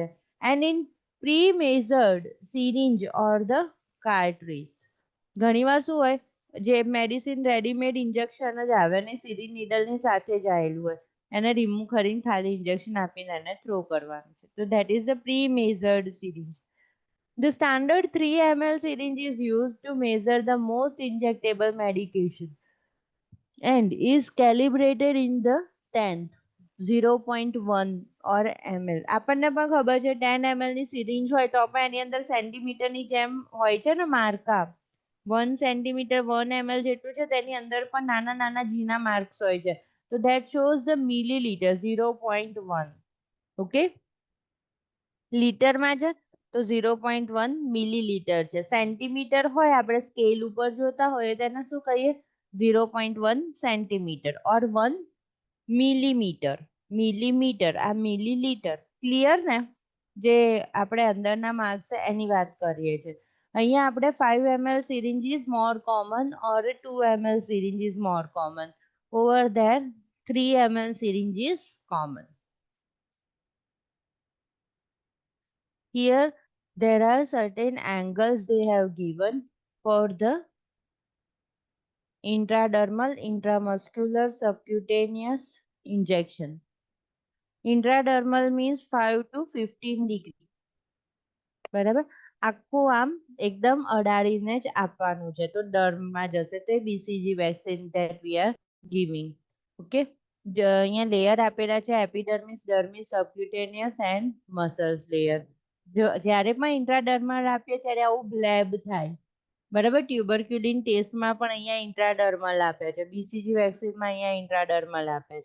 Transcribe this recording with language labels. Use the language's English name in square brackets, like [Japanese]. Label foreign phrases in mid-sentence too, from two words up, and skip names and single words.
[English] and in pre measured syringe or the cartridge. [Gujarati] ઘણીવાર શું હોય, જે મેડિસિન રેડીમેડ ઇન્જેક્શન જ આવે ને સિરિંજ નીડલની સાથે જ આવેલું હોય, એને રિમૂવ કરીને ખાલી ઇન્જેક્શન આપીને એને થ્રો કરવાનું છે. [English] તો that is the pre measured syringe. The standard 3 ml syringe is used to measure the most injectable medication and is calibrated in the 10th 0.1 or ml. [Gujarati] આપણને પણ ખબર છે 10 ml ની સિરિંજ હોય તો પણ એની અંદર સેન્ટીમીટરની જેમ હોય છે ને માર્કા, 1 સેન્ટીમીટર 1 ml જેટલું છે તેની અંદર પણ નાના નાના ઝીણા માર્ક્સ હોય છે. [English] તો that shows the milliliter 0.1. [Gujarati] ઓકે, લીટરમાં છે તો 0.1 મિલીલીટર છે. સેન્ટીમીટર હોય આપણે સ્કેલ ઉપર જોતા હોય તેને શું કહીએ, 0.1 સેન્ટીમીટર ઓર 1 મિલીમીટર. મિલીમીટર આ મિલીલીટર. ક્લિયર ને? જે આપણે અંદરના માર્ક્સ છે એની વાત કરીએ છીએ. અહીંયા આપણે [English] 5 ml syringe is more common or 2 ml syringe is more common. Over there 3 ml syringe is common. Here there are certain angles they have given for the intradermal, intramuscular, subcutaneous injection. Intradermal means 5 to 15 degree. [Gujarati] બરાબર, આખું આમ એકદમ અડાડીને જ આપવાનું છે તો ડર્મમાં જશે તે BCG વેક્સિન [English] that we are giving. [Gujarati] ઓકે, અહીંયા લેયર આપેલા છે એપિડર્મિસ, ડર્મિસ, [English] subcutaneous and muscles layer. [Gujarati] જ્યારે પણ ઇન્ટ્રાડર્મલ આપીએ ત્યારે આવું બ્લેબ થાય બરાબર. ટ્યુબરક્યુલિન ટેસ્ટમાં પણ અહીંયા ઇન્ટ્રાડર્મલ આપે છે, BCG વેક્સિનમાં અહીંયા ઇન્ટ્રાડર્મલ આપે છે.